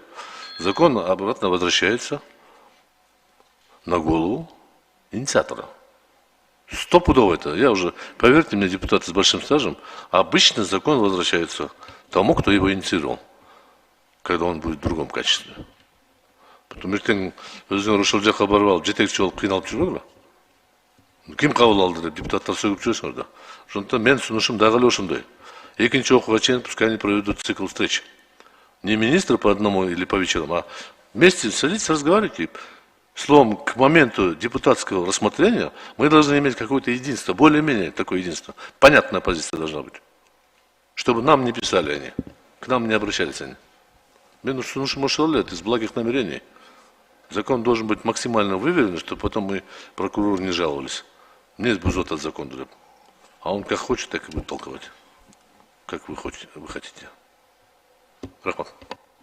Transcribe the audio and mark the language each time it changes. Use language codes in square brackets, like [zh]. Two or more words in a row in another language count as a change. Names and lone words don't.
[ru] Закон обратно возвращается на голову инициатора. Стопудово это. Я уже, поверьте мне, депутаты с большим стажем, обычно закон возвращается тому, кто его инициировал, когда он будет в другом качестве. [ky] Потом ертең өзүңөр ошол жака барып алып жетекчи болуп кыйналып жүрбөңүлбү? Ким кабыл алды деп депутаттар сөгүп жүрөсүңөр да. Ошондуктан менин сунушум дагы эле ошондой. Экинчи окууга чейин [ru] пускай они проведут цикл встреч. Не министры по одному или по вечерам, а вместе садитесь, разговаривайте. Словом, к моменту депутатского рассмотрения мы должны иметь какое-то единство, более-менее такое единство. Понятная позиция должна быть. Чтобы нам не писали они, к нам не обращались они. [ky] Мен сунушум ошол эле, [ru] из благих намерений. Закон должен быть максимально выверен, чтобы потом мы прокурору не жаловались. Мне бузот от закона. А он как хочет, так и будет толковать. Как вы хотите. Рахмат.